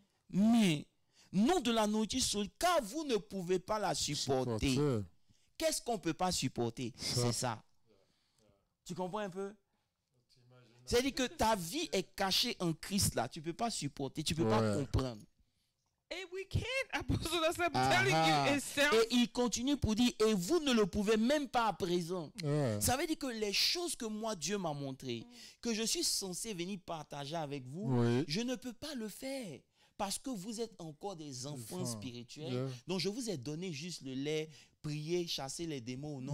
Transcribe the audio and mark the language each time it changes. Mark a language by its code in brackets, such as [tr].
[fr] Mm. mais non de la nourriture solide, car vous ne pouvez pas la supporter. Supporter. Qu'est-ce qu'on ne peut pas supporter? Ça. C'est ça. Tu comprends un peu? C'est-à-dire que ta vie est cachée en Christ là. Tu ne peux pas supporter, tu ne peux pas Ouais. comprendre. [en] And we can't, Apostle, that's what I'm telling you. It sounds... [fr] Et il continue pour dire, et vous ne le pouvez même pas à présent. Ouais. Ça veut dire que les choses que moi, Dieu m'a montrées, que je suis censé venir partager avec vous, Oui. je ne peux pas le faire. Parce que vous êtes encore des enfants spirituels. [en] Yeah. [fr] Donc, je vous ai donné juste le lait, prier, chasser les démons au nom